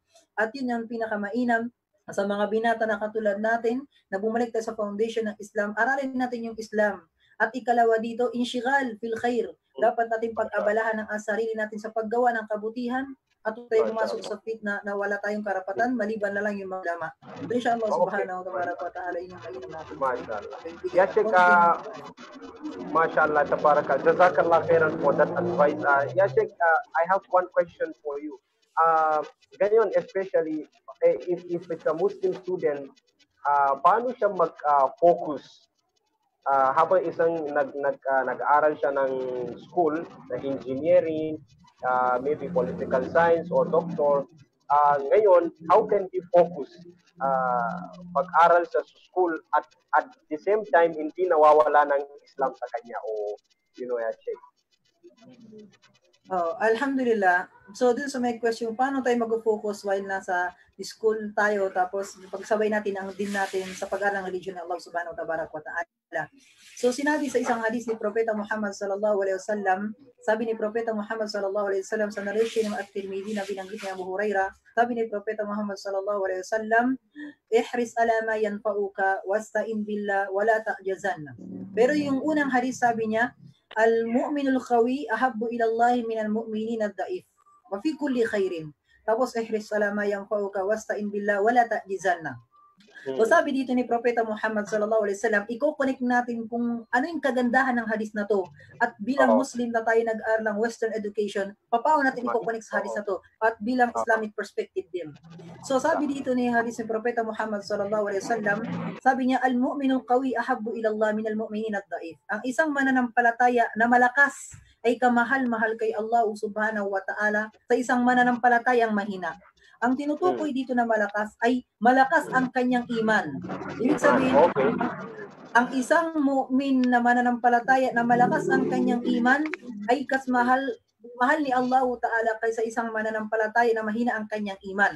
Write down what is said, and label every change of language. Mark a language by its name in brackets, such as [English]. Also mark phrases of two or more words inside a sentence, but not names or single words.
[Filipino] At yun yung pinaka-mainam sa mga binata na katulad natin na bumalik tayo sa foundation ng Islam. Aralin natin yung Islam. At ikalawa dito, [Arabic] انشغال في الخير. [Filipino] Dapat natin pag-abalahan ng sarili natin sa paggawa ng kabutihan at tayo pumasok sa fit na wala tayong karapatan, maliban na lang yung maglama. Ito insya Allah [Arabic] سبحانه وتعالى [Filipino] yung mainam natin. [Arabic] ما شاء الله يا شيخ, ما شاء الله تبارك الله. جزاك الله خيرا [English] for that advice. Ya Sheikh, I have one question for you. Ganyan, especially if it's a Muslim student, [Filipino] paano siya mag-focus habang isang nag-aaral siya ng school, na engineering, maybe [English] political science [Filipino] or doctor, ngayon, [English] how can he focus [Filipino] pag-aral sa school [English] at the same time [Filipino] hindi nawawala ng Islam sa kanya o [Arabic] يا شيخ? Alhamdulillah. [Filipino] So dun sa may question, paano tayo mag-focus while nasa school tayo tapos pagsabay natin ang din natin sa pag-aaral ng religion ng Allah [Arabic] سبحانه وتعالى. [Filipino] So sinabi sa isang hadis ni Propeta Muhammad [Arabic] صلى الله عليه وسلم, [Filipino] sabi ni Propeta Muhammad [Arabic] صلى الله عليه وسلم [Filipino] sa narration ng At-Tirmidhi na binanggit ni Abu Hurairah, sabi ni Propeta Muhammad [Arabic] صلى الله عليه وسلم احرص على ما ينفعك واستعن بالله ولا تعجزن. [Filipino] Pero yung unang hadis sabi niya, [Arabic] المؤمن القوي أحب إلى الله من المؤمن الضعيف وفي كل خير. Tapos احرص على ما ينفعك واستعن بالله ولا تعجزن. [Filipino] So sabi dito ni Propeta Muhammad [Arabic] صلى الله عليه وسلم, [Filipino] i-connect natin kung ano yung kagandahan ng hadis na to. At bilang Muslim na tayo nag-aaral ng [English] Western education, [Filipino] paano natin i-connect sa hadis na to? At bilang Islamic perspective din. So sabi dito ni hadis ni Propeta Muhammad [Arabic] صلى الله عليه وسلم, [Filipino] sabi niya, [Arabic] المؤمن القوي أحب إلى الله من المؤمن الضعيف. [Filipino] Ang isang mananampalataya na malakas ay kamahal-mahal kay Allah [Arabic] سبحانه وتعالى [Filipino] sa isang mananampalatayang mahina. Ang tinutukoy dito na malakas ay malakas ang kanyang iman. Ibig sabihin, ang isang mu'min na mananampalataya na malakas ang kanyang iman ay mahal ni [Arabic] الله تعالى [Filipino] kaysa isang mananampalataya na mahina ang kanyang iman.